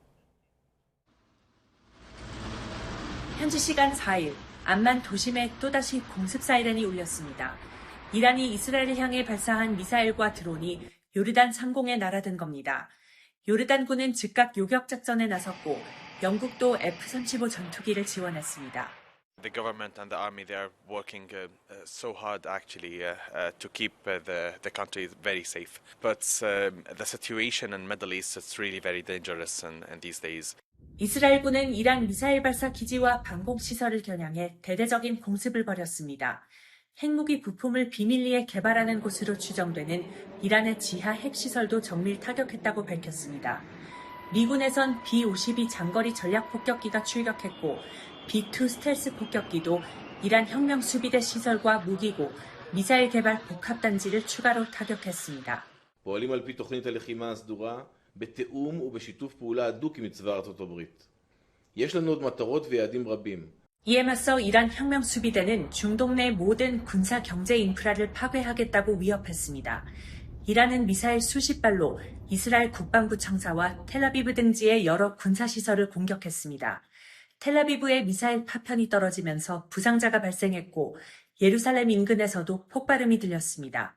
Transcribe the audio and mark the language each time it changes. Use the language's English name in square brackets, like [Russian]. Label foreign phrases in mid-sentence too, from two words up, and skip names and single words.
[Korean] 현지 시간 4일, 암만 도심에 또다시 공습 사이렌이 울렸습니다. 이란이 이스라엘을 향해 발사한 미사일과 드론이 요르단 상공에 날아든 겁니다. 요르단군은 즉각 요격 작전에 나섰고 영국도 F-35 전투기를 지원했습니다. [English] The government and the army, they are working so hard actually to keep the country very safe. But the situation in Middle East is really very dangerous in these days. [Korean] 이스라엘군은 이란 미사일 발사 기지와 방공시설을 겨냥해 대대적인 공습을 벌였습니다. 핵무기 부품을 비밀리에 개발하는 곳으로 추정되는 이란의 지하 핵시설도 정밀 타격했다고 밝혔습니다. 미군에선 B-52 장거리 전략폭격기가 출격했고 B-2 스텔스 폭격기도 이란 혁명수비대 시설과 무기고 미사일 개발 복합단지를 추가로 타격했습니다. [Hebrew] פועלים על פי תוכנית הלחימה הסדורה בתיאום ובשיתוף פעולה הדוק עם צבא ארצות הברית. יש לנו עוד מטרות ויעדים רבים. [Korean] 이에 맞서 이란 혁명수비대는 중동 내 모든 군사 경제 인프라를 파괴하겠다고 위협했습니다. 이란은 미사일 수십 발로 이스라엘 국방부 청사와 텔아비브 등지의 여러 군사시설을 공격했습니다. 텔아비브의 미사일 파편이 떨어지면서 부상자가 발생했고 예루살렘 인근에서도 폭발음이 들렸습니다.